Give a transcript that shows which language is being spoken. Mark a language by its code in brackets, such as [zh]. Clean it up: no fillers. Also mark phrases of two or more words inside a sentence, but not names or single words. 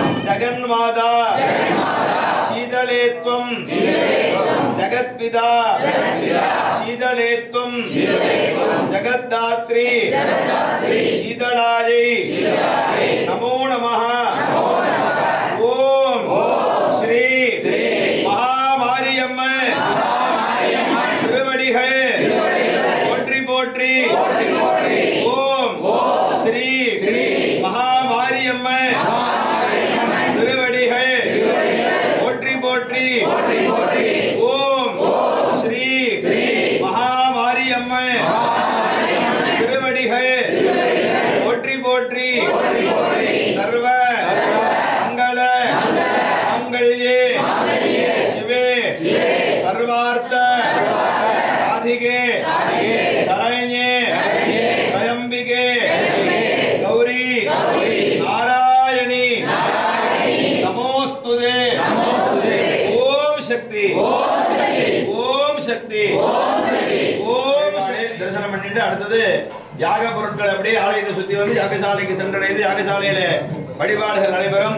[sa] जगन्माता शीतले त्वं जगत्पिता शीतले त्वं जगद्धात्री शीतलायै नमो नमः। [ta] ஓம் ஸ்ரீ மகாமாரியம்மன் திருவடிகள் போற்றி போற்றி। ஓம் ஸ்ரீ மகாமாரியம்மன் திருவடிகள் போற்றி போற்றி। ஓம் ஸ்ரீ மகாமாரியம்மன் திருவடிகள் போற்றி போற்றி। [sa] सर्व मंगल मंगल्ये शिवे सर्वार्थ साधिके शरण्ये त्र्यंबिके गौरी नारायणी नमोस्तुते। ओम शक्ति ओम शक्ति ओम [ta] தரிசனம் பண்ணிட்டு அடுத்தது யாக பொருட்கள் அப்படியே ஆலயத்தை சுத்தி வந்து யாகசாலைக்கு சென்றடைந்து யாகசாலையில வழிபாடுகள் நடைபெறும்.